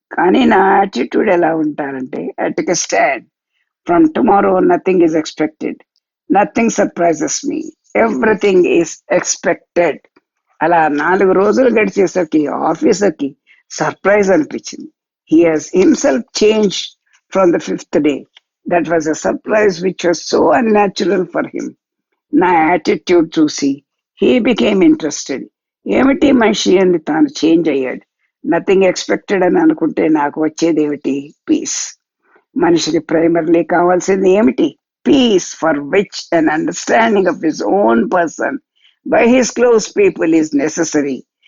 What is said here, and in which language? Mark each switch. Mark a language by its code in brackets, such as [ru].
[te] కానీ నా యాటిట్యూడ్ ఎలా ఉంటారంటే, [en] At stand from tomorrow nothing is expected, nothing surprises me, everything is expected. [te] అలా 4 రోజులు గడిచేసరికి ఆఫీసర్ కి సర్ప్రైజ్ అనిపించింది. [en] He has himself changed from the 5th day. That was a surprise which was so unnatural for him. [te] నా attitude చూసి [en] he became interested. [te] ఏమిటి మనిషి అని తాను చేంజ్ అయ్యాడు. [en] nothing expected [te] అని అనుకుంటే నాకు వచ్చేది ఏమిటి? పీస్. మనిషికి ప్రైమర్లీ కావాల్సింది ఏమిటి? [en] Peace, for which an understanding of his own person by his close people is necessary.